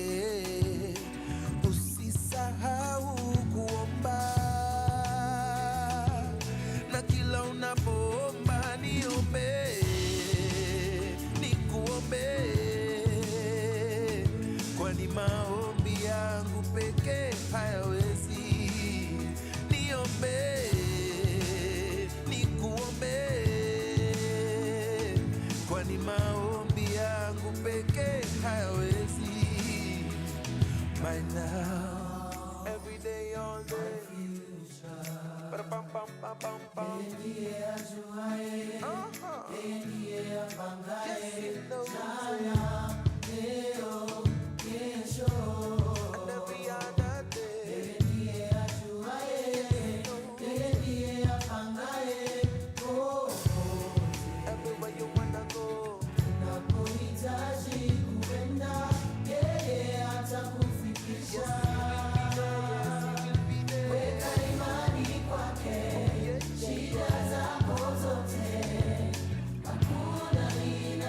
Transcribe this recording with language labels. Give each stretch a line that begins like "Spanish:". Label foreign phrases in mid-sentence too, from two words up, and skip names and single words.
Swahili: usisahau kuomba na kila unapoomba niombe nikuombe kwani maombi yangu pekee hayawezi niombe kwani maombi yangu pekee hayawezi
English: by now every day all day pam pam pam pam pam ndiye ajuaye ndiye
Swahili: apangaye jana leo kesho
English: and every other day
Swahili: ndiye ajuaye ndiye apangaye
English: everywhere you wanna go
Swahili: unapohitaji kuenda yeye atakufikisha weka imani kwake shida zako zote hakuna